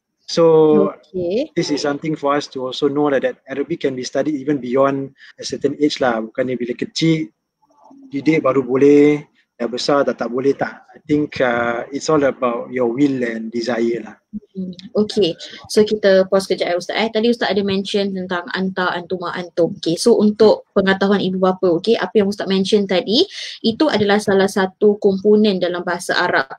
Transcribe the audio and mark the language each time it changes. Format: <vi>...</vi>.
<en>So this is something for us to also know that Arabic can be studied even beyond a certain age lah.</en> <ms>Bukannya bila kecil didik baru boleh, dah besar tak boleh tak.</ms> <en>I think it's all about your will and desire lah.</en> <ms>Okay, so kita pause kejap Ustaz. Tadi Ustaz ada mention tentang anta, antuma, antum. Okay, so untuk pengetahuan ibu bapa, okay, apa yang Ustaz mention tadi, itu adalah salah satu komponen dalam bahasa Arab.</ms>